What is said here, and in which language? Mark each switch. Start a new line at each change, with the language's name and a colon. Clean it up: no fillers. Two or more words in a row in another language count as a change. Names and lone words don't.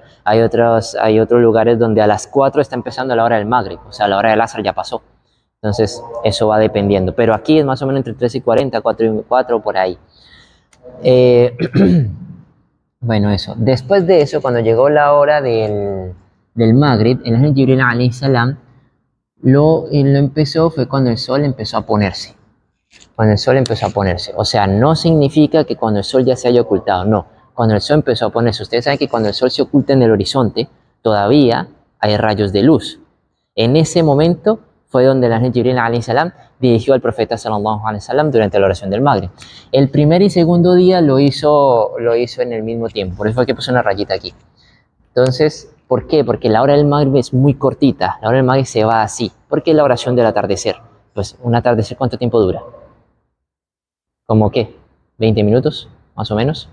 Spanish: Hay otros lugares donde a las 4 está empezando la hora del Maghrib, o sea, la hora del Asr ya pasó. Entonces, eso va dependiendo. Pero aquí es más o menos entre 3 y 40, 4 y 4, por ahí. Eh, bueno, eso. Después de eso, cuando llegó la hora del Maghrib, el ángel Jibril
Arabic: عليه السلام
Spanish: lo empezó, fue cuando el sol empezó a ponerse. Cuando el sol empezó a ponerse. O sea, no significa que cuando el sol ya se haya ocultado, no. Cuando el sol empezó a ponerse. Ustedes saben que cuando el sol se oculta en el horizonte, todavía hay rayos de luz. En ese momento fue donde el ángel Jibril
Arabic: عليه السلام
Spanish: dirigió al profeta
Arabic: صلى الله عليه وسلم
Spanish: durante la oración del Maghrib. El primer y segundo día lo hizo en el mismo tiempo. Por eso fue que puse una rayita aquí. Entonces, ¿por qué? Porque la hora del Maghrib es muy cortita. La hora del Maghrib se va así. ¿Por qué la oración del atardecer? Pues un atardecer, ¿cuánto tiempo dura? ¿Cómo qué? ¿20 minutos? Más o menos.